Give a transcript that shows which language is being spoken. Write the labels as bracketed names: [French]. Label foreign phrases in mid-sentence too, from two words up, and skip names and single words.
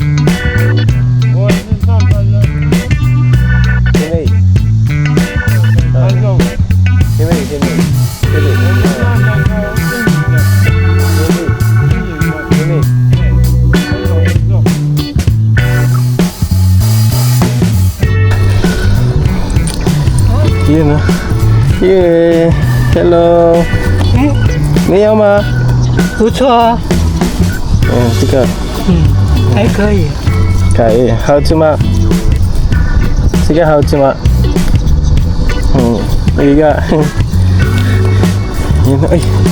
[Filipino] Sini. Yun, oh. [English] Yeah. Hello. [Chinese] 你好吗? 不错， [Filipino] Oh, tika. [Chinese] 还可以。可以，好吃吗？这个好吃吗？一个。Yun, ay.